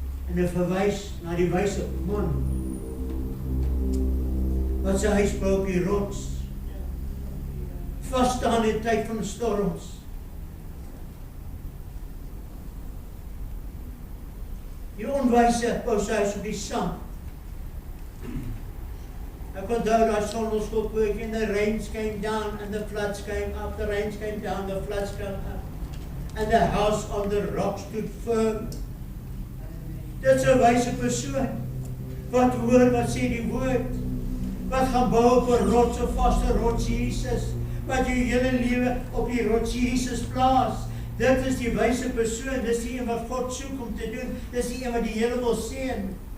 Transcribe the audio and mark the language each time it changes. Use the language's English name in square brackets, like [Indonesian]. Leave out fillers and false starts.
[Afrikaans] En hy verwys na die wyse man, wat sy huis bou op die rots, vasstaan in die tyd van storms. Die onwyse bou sy huis op die sand. Ek onthou daai sonneskoolpoortjie en [English] the rain came down and the floods came up, the rain came down, the floods came up, and the house on the rock stood firm. [Afrikaans] Dit is 'n wyse persoon, wat hoor wat sê die woord, wat gaan bou op 'n rots, 'n vaste rots Jesus, wat jou hele lewe op die rots Jesus plaas. Dit is die wyse persoon, dis die een wat God soek om te doen, dis die een wat die Here wil seën.